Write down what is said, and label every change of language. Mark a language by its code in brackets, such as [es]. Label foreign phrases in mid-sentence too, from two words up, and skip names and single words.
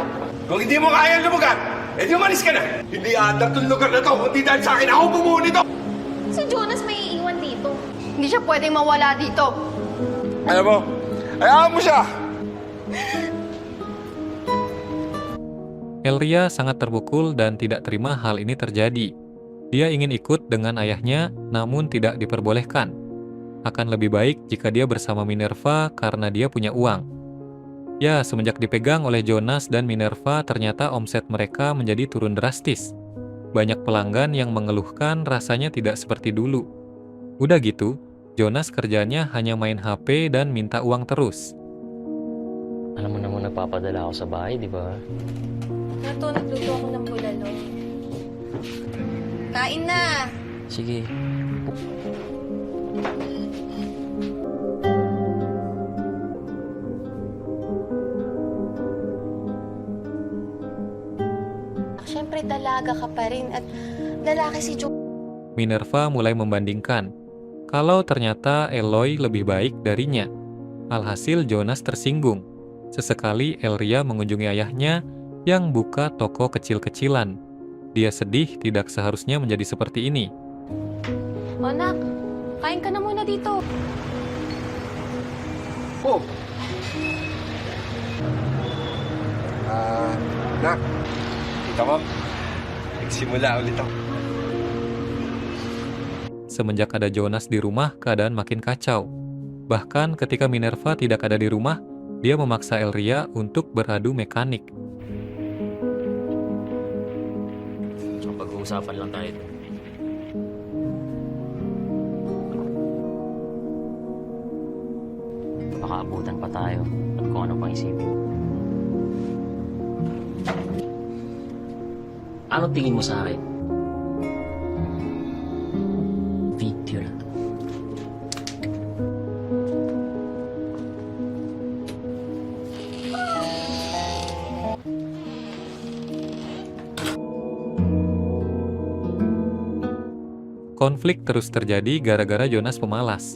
[tl] Kung hindi mo kaya lumugan, edi umalis ka na! Hindi adat ng lugar na to, kundi dahil sa akin ako bumuo nito! Si Jonas may iiwan dito. Hindi siya pwedeng mawala dito. Alam mo, hayaan mo siya! [id] Elria sangat terpukul dan tidak terima hal ini terjadi. Dia ingin ikut dengan ayahnya, namun tidak diperbolehkan. Akan lebih baik jika dia bersama Minerva karena dia punya uang. Ya, semenjak dipegang oleh Jonas dan Minerva, ternyata omset mereka menjadi turun drastis. Banyak pelanggan yang mengeluhkan rasanya tidak seperti dulu. Udah gitu, Jonas kerjanya hanya main HP dan minta uang terus. [tl] Alam mo naman nagpapadala ako sa bahay, di ba? Nato, nagluto ako ng bulalo. Kain na! Sige. Siyempre, dalaga ka pa rin at lalaki si Jonas. [id] Minerva mulai membandingkan kalau ternyata Eloy lebih baik darinya. Alhasil Jonas tersinggung. Sesekali Elria mengunjungi ayahnya yang buka toko kecil-kecilan. Dia sedih tidak seharusnya menjadi seperti ini. [tl] O, nak, kain ka na muna dito. Oh! Nak, kita mo, nagsimula ulit ako. [id] Semenjak ada Jonas di rumah, keadaan makin kacau. Bahkan ketika Minerva tidak ada di rumah, dia memaksa Elria untuk beradu mekanik. [tl] So, pag-uusapan lang tayo. Baka abutan pa tayo at kung ano pang isipin. Ano tingin mo sa akin? Video na to. [id] Konflik terus terjadi gara-gara Jonas pemalas.